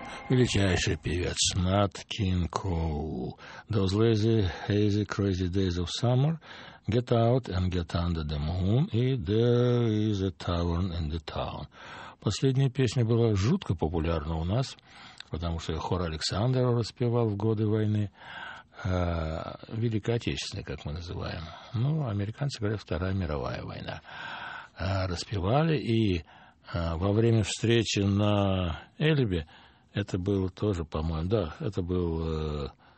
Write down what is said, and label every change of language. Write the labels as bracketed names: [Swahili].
[Russian] Величайший певец Нат Кинг Коул. [English] Those lazy, hazy, crazy days of summer, get out and get under the moon, и there is a tavern in the town. [Russian] Последняя песня была жутко популярна у нас, потому что хор Александра распевал в годы войны, Великой Отечественной, как мы называем. Ну, американцы говорят, Вторая мировая война. Распевали, и во время встречи на Эльбе, это было тоже, по-моему, да, это был...